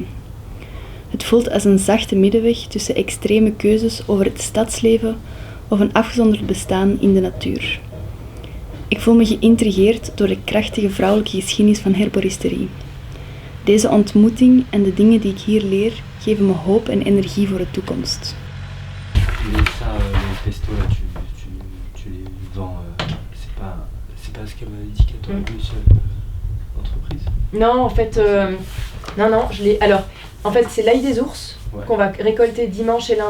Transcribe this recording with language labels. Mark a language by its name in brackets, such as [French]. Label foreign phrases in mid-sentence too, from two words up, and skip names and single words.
[Dutch] Het voelt als een zachte middenweg tussen extreme keuzes over het stadsleven of een afgezonderd bestaan in de natuur. Ik voel me geïntrigeerd door de krachtige vrouwelijke geschiedenis van herboristerie. Deze ontmoeting en de dingen die ik hier leer geven me hoop en energie voor de toekomst. [French] Mais ça, les pestos là, tu les vends, c'est pas ce qu'elle m'avait dit qu'elle t'aurait une seule entreprise. Non, en fait, alors, en fait, c'est l'ail des ours qu'on va récolter dimanche et lundi.